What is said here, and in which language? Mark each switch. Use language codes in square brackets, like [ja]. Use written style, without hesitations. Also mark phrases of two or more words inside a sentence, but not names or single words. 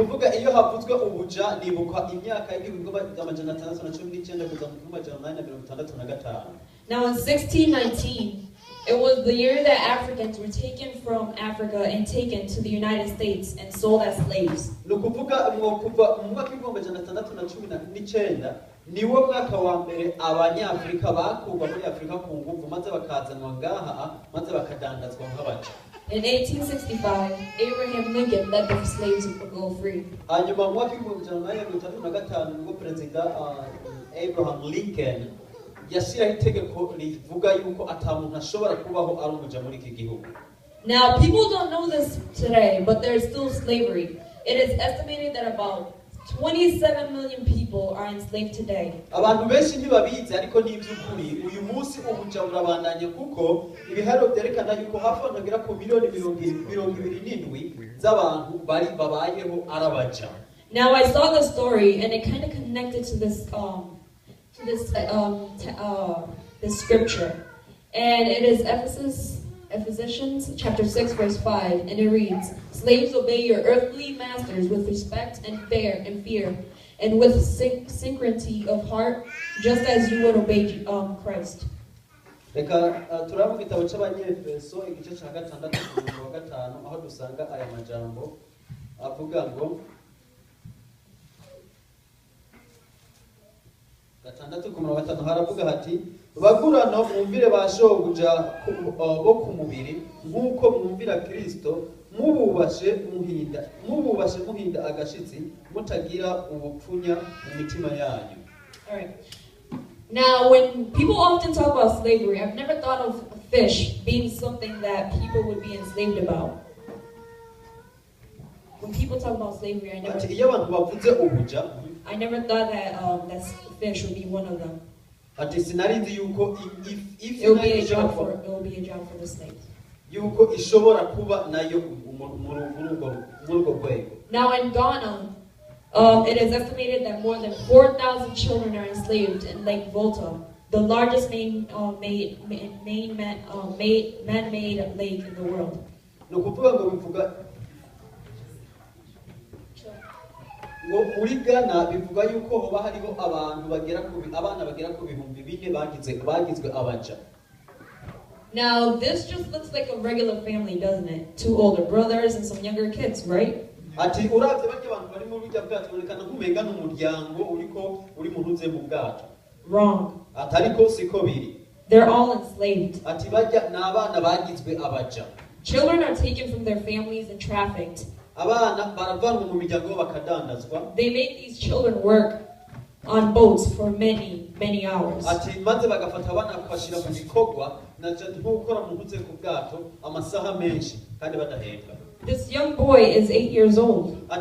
[en] Now in 1619, it was the year that Africans were taken from Africa and taken to the United States and sold as slaves. [rn] niwo mwaka wa mbere abanyafrika bakurwa muri Afrika ku nguvu maze bakazanwa ngaha maze bakadandazwa nk'abaca. [en] In 1865, Abraham Lincoln let the slaves go free. [rn] Hanyuma mu mwaka wa 1935 nibwo Perezida Abraham Lincoln yashyiraho itegeko rivuga yuko atamuntu ashobora kubaho ari umuja muri iki gihugu. [en] Now people don't know this today, but there's still slavery. It is estimated that about 27 million people are enslaved today. [rn] Abantu benshi ntibabizi ariko ni iby'ukuri uyu munsi ubuja burabandanye kuko ibiharo byerekana yuko hafi bagera ku miliyoni 27 z'abantu bari babayeho arabaja. [en] Now I saw the story and it kind of connected to this this scripture, and it is Ephesians chapter 6 verse 5, and it reads, "Slaves, obey your earthly masters with respect and fear, and with synchrony of heart, just as you would obey Christ." [rn] Reka turamu gitabo cy'Abanyefeso igice cya 6 umurongo wa 5 aho dusanga aya majambo avuga ngo 6 ku murongo wa 5 haravuga hati bagurano mwumvire bashobuja bo ku mubiri nk'uko mwumvira Kristo mububashe muhinda agashitsi mutagira ubupfunya mu mitima yanyu. [en] All right. Now, when people often talk about slavery, I've never thought of fish being something that people would be enslaved about. When people talk about slavery, I never thought that that fish would be one of them. It will be a job for the slaves. Now in Ghana, it is estimated that more than 4,000 children are enslaved in Lake Volta, the largest man-made lake in the world. [rn] Muri Ghana bivuga yuko hoba hariho abantu abana bagera ku bihumbi 4 bagizwe abaja. [en] Now this just looks like a regular family, doesn't it? 2 older brothers and some younger kids, right? [rn] Ati uravye bake abantu bari mu rujya bwacu bonekana nk'umenga n'umuryango uri mu ruze mu bwacu. [en] Wrong. [rn] Atariko siko biri. [en] They're all enslaved. [rn] Ati bajya n'abana bagizwe abaja. [en] Children are taken from their families and trafficked. They make these children work on boats for many hours. This young boy is 8 years old.